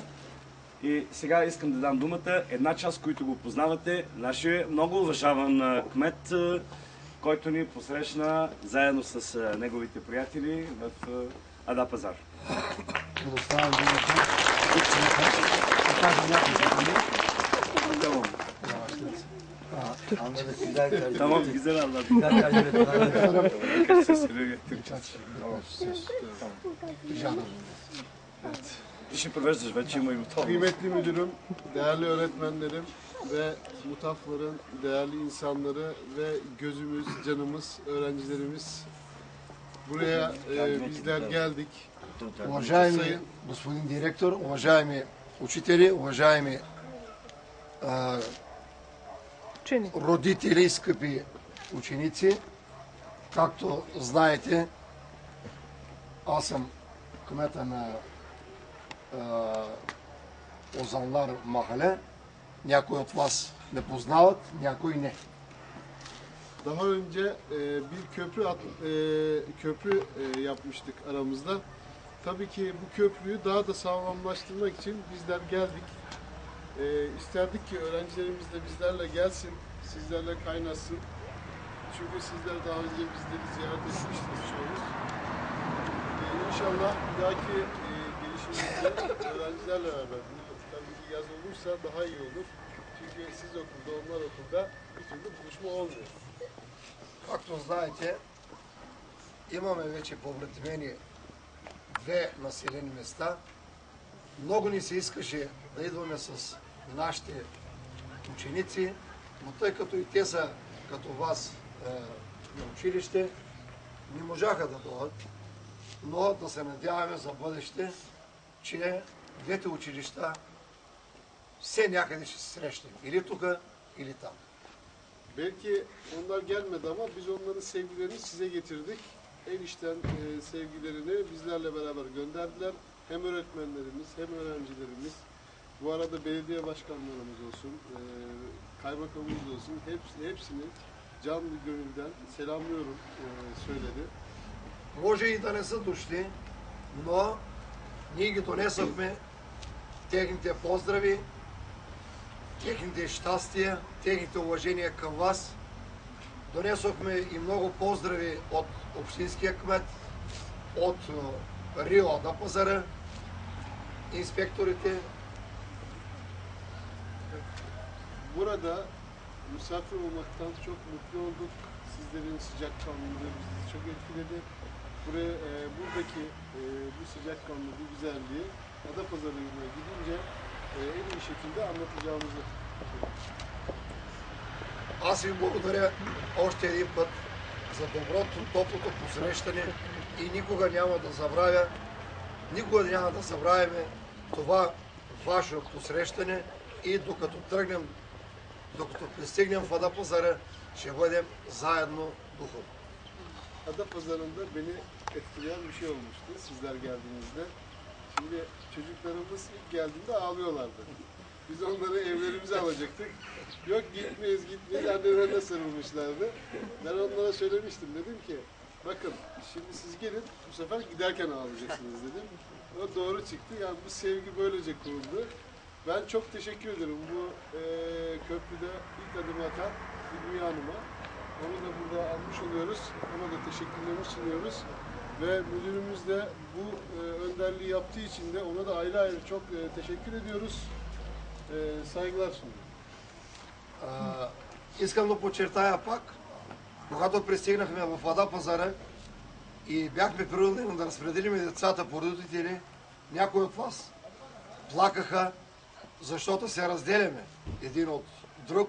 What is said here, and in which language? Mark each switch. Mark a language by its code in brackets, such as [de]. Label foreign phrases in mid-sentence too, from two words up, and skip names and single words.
[bg] И сега искам да дам думата една част, които го познавате. Нашия много уважаван кмет, който ни посрещна заедно с неговите приятели в Ада Пазар. Предоставям думата. Да кажа няколко думи. [tr] Tamam, güzel anladım. İşi paylaşırız, ben çiğ mayım. Kıymetli müdürüm, değerli öğretmenlerim ve Mutafların değerli insanları ve gözümüz, canımız, öğrencilerimiz buraya bizler geldik. [bg] Уважаеми господин директор, уважаеми учители, уважаеми родители, скъпи ученици, както знаете, аз съм кмета на Ozanlar Mahalle. Някои от вас не познават, някои не. [tr] Daha önce bir köprü yapmıştık aramızda. Tabii ki bu köprüyü daha da sağlamlaştırmak için bizler geldik. İsterdik ki öğrencilerimiz de bizlerle gelsin, sizlerle kaynasın. Çünkü sizler daha önce bizleri ziyaret etmiştiniz çoğunuz. İnşallah bir dahaki gelişimizde öğrencilerle beraber, tabii ki yaz olursa daha iyi olur. Çünkü siz okulda, onlar okulda bir türlü buluşma olmuyor. [bg] Както знаете, имаме вече повредимени две населени места. Много ни се искаше да идваме с нашите ученици, но тъй като и те са като вас на училище, не можаха да дойдат, но да се надяваме за бъдеще, че двете училища все някъде ще се срещнем. Или тук, или там. [tr] Belki onlar gelmedi ama biz onların sevgilerini size getirdik. En içten sevgilerini bizlerle beraber gönderdiler. Hem öğretmenlerimiz hem öğrencilerimiz. Bu arada belediye başkanlarımız olsun, kaymakamımız olsun. Hepsini canlı gönülden selamlıyorum söyledi. [bg] Може и да не са дошли, но ние ги донесохме техните поздрави, техните щастия, техните уважения към вас. Донесохме и много поздрави от общинския кмет, от Рио Ада Пазара, inspektorite. [tr] Burada misafir olmaktan çok mutlu olduk. Sizlerin sıcakkanlılığı bizi çok etkiledi. Buradaki bu sıcakkanlı, bu güzelliği Adapazarı'na gidince en iyi şekilde anlatacağımızı. [bg] Аз ви благодаря още един път за доброто, топлото посрещане и никога няма да забравяме това ваше посрещане и докато пристигнем в Ада Пазара, ще бъдем заедно духовно. [tr] Adapazarı'nda beni etkileyen bir şey olmuştu sizler geldiğinizde. Şimdi çocuklarımız ilk geldiğinde ağlıyorlardı. Biz onları evlerimize alacaktık. Yok gitmeyiz annelerine sarılmışlardı. Ben onlara söylemiştim, dedim ki bakın şimdi siz gelin, bu sefer giderken ağlayacaksınız dedim. O doğru çıktı. Yani bu sevgi böylece kuruldu. Ben çok teşekkür ederim bu köprüde ilk adımı atan Hilmiye Hanım'a. Onu da burada almış oluyoruz. Ona da teşekkürlerimi sunuyoruz. Ve müdürümüz de bu önderliği yaptığı için de ona da ayrı ayrı çok teşekkür ediyoruz. Saygılar sunuyorum. [bg] Искам да подчертая пак, когато пристигнахме в Ада Пазара и бяхме принудени да разпределим децата по родители, някои от вас плакаха, защото се разделяме един от друг.